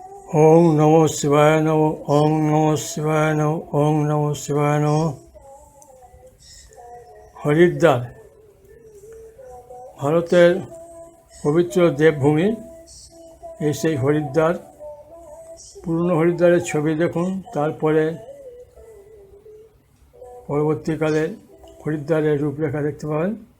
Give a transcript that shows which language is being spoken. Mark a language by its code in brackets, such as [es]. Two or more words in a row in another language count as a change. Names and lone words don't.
[sa] ওং নমঃ শিবায় নমঃ। ওং নমঃ শিবায় নমঃ। ওং নমঃ শিবায় নমঃ। [bn] হরিদ্বার ভারতের পবিত্র দেবভূমি। এই সেই হরিদ্বার। পুরনো হরিদ্বারের ছবি দেখুন, তারপরে পরবর্তীকালে হরিদ্বারের রূপরেখা দেখতে পাবেন।